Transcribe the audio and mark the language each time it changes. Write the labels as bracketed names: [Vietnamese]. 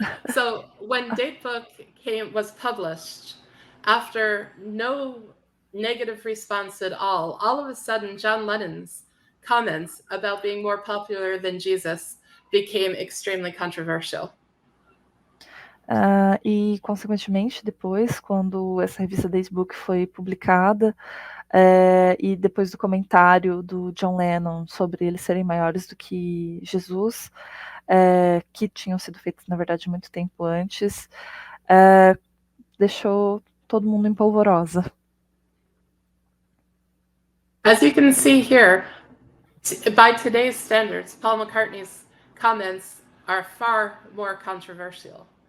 [English] So when Date Book was published, after no negative response at all of a sudden John Lennon's comments about being more popular than Jesus became extremely controversial. [Portuguese] E, consequentemente, depois, quando essa revista Date Book foi publicada, e depois do comentário do John Lennon sobre eles serem maiores do que Jesus, que tinham sido feitos, na verdade, muito tempo antes, deixou todo mundo em polvorosa. [English] As you can see here, by today's standards, Paul McCartney's comments are far more controversial.